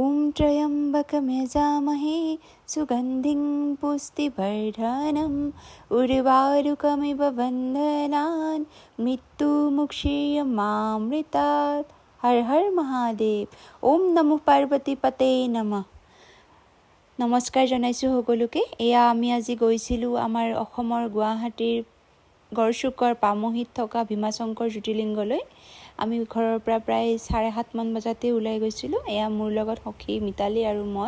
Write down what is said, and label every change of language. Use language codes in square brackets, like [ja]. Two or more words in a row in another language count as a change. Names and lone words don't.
[sa] त्र्यम्बकं यजामहे सुगन्धिं पुष्टिवर्धनम् उर्वारुकमिव बन्धनान् मृत्युमुक्षीयमामृतात्। हर हर महादेव। ओम नमो पार्वती पते नमः। [as] নমস্কাৰ জনাইছোঁ সকলোকে। এয়া আমি আজি গৈছিলোঁ আমাৰ অসমৰ গুৱাহাটীৰ গড়চুকৰ পামহিত থকা ভীমাশংকৰ জ্যোতিৰ্লিংগলৈ। আমি ঘৰৰ পৰা প্ৰায় 7:30 মান বজাতে ওলাই গৈছিলোঁ। এয়া মোৰ লগত সখী মিতালী আৰু মই।